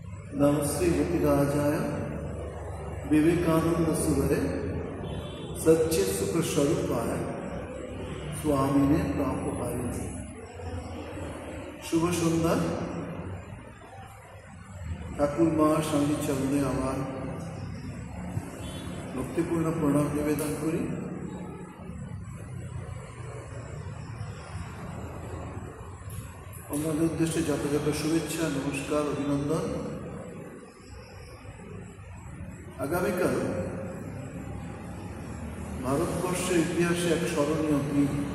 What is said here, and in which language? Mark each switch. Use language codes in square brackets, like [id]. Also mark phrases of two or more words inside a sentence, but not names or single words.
[sa] नमस्ते यतिराजाय विवेकानंद सुरे सच्चित सुख स्वरूपाय स्वामिने प्राप्तपायिने। [bn] শুভ সন্ধ্যা। ঠাকুর মা স্বামী চরণে আমার ভক্তিপূর্ণ প্রণাম নিবেদন করি। আমাদের উদ্দেশ্যে যথাযথ শুভেচ্ছা, নমস্কার, অভিনন্দন। আগামীকাল ভারতবর্ষের ইতিহাসে এক স্মরণীয় দিন।